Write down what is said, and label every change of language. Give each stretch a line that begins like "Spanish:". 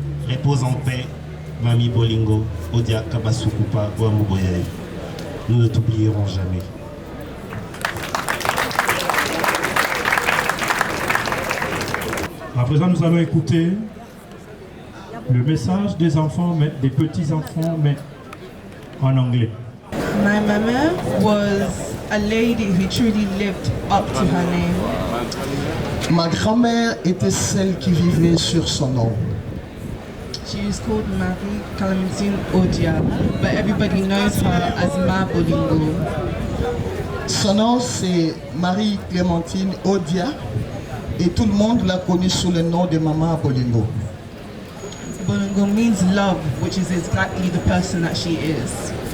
French: Repose en paix, Mami Bolingo, Odia Kabasukupa, Boamuboyaï. Nous ne t'oublierons jamais. À présent, nous allons écouter le message des enfants, mais des petits-enfants, mais en anglais.
English: My mama was a lady who truly lived up to her name.
French: Ma grand-mère était celle qui vivait sur son nom.
English: She is called Marie Clementine Odia, but everybody knows her as Ma Bolingo.
French: Son nom c'est Marie Clémentine Odia et tout le monde l'a connue sous le nom de Maman Bolingo.
English: Bolingo means love, which is exactly the person that she is.